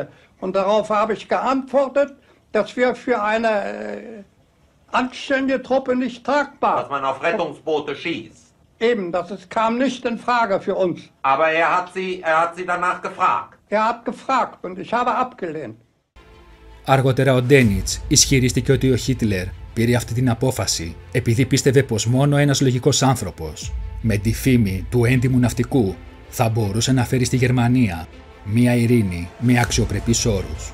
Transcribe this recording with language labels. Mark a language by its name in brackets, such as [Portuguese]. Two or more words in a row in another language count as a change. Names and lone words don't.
[German] Und darauf habe ich geantwortet, dass wir für eine anständige Truppe nicht tragbar. dass man auf Rettungsboote schießt. Eben, kam nicht in Frage für uns. Aber er hat sie danach gefragt. Er hat gefragt und ich habe abgelehnt. [Greek] Αργότερα ο Ντένιτς ισχυρίστηκε ότι ο Χίτλερ πήρε αυτή την απόφαση επειδή πίστευε πως μόνο ένας λογικός άνθρωπος με τη φήμη του έντιμου ναυτικού θα μπορούσε να φέρει στη Γερμανία μία ειρήνη με αξιοπρεπείς όρους.